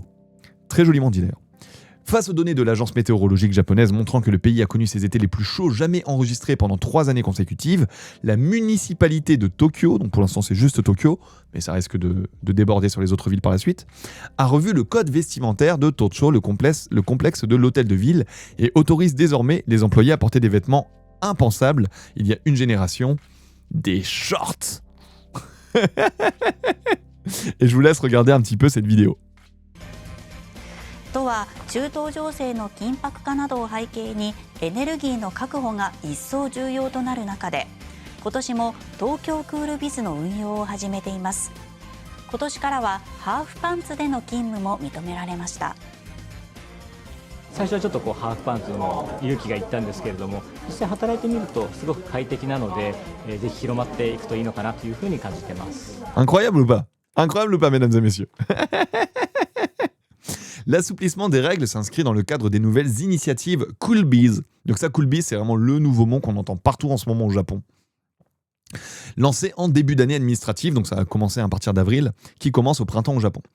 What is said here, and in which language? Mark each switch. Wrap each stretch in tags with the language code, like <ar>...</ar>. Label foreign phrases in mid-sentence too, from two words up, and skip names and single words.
<fr>Très joliment dit d'ailleurs. Face aux données de l'agence météorologique japonaise montrant que le pays a connu ses étés les plus chauds jamais enregistrés pendant 3 années consécutives, la municipalité de Tokyo, donc pour l'instant c'est juste Tokyo, mais ça risque de déborder sur les autres villes par la suite, a revu le code vestimentaire de Tocho, le complexe de l'hôtel de ville, et autorise désormais les employés à porter des vêtements impensables il y a une génération, des shorts. Et je vous laisse regarder un petit peu cette vidéo.</fr> <ja>とは中東情勢の緊迫化などを背景にエネルギーの確保が一層重要となる中で、今年も東京クールビズの運用を始めています。今年からはハーフパンツでの勤務も認められました。最初はちょっとハーフパンツの勇気がいったんですけれども、実際働いてみるとすごく快適なので、ぜひ広まっていくといいのかなというふうに感じてます。</ja> <fr>Incroyable ou pas? Incroyable ou pas, mesdames et messieurs? L'assouplissement des règles s'inscrit dans le cadre des nouvelles initiatives Coolbiz. Donc ça, Coolbiz, c'est vraiment le nouveau mot qu'on entend partout en ce moment au Japon. Lancé en début d'année administrative, donc ça a commencé à partir d'avril, qui commence au printemps au Japon.</fr>